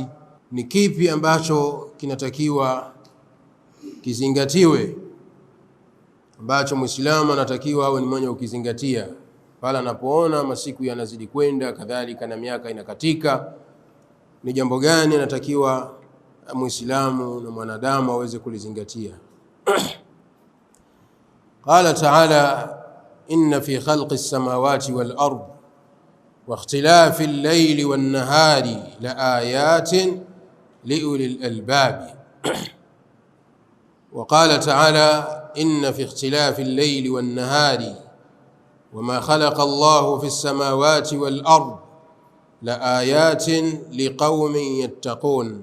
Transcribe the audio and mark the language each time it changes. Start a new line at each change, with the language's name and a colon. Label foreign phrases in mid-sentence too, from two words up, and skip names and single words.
Swahili: Ni kipi ambacho kinatakiwa kizingatiwe, ambacho Muislamu anatakiwa awe ni mwenye ukizingatia pale anapoona masiku yanazidi kwenda kadhalika na miaka inakatika? Ni jambo gani anatakiwa Muislamu na mwanadamu aweze kulizingatia?
Arabic: قال تعالى إن في خلق السماوات والأرض واختلاف الليل والنهار لآيات لأولي الألباب. وقال تعالى إن في اختلاف الليل والنهار وما خلق الله في السماوات والأرض لآيات لقوم يتقون.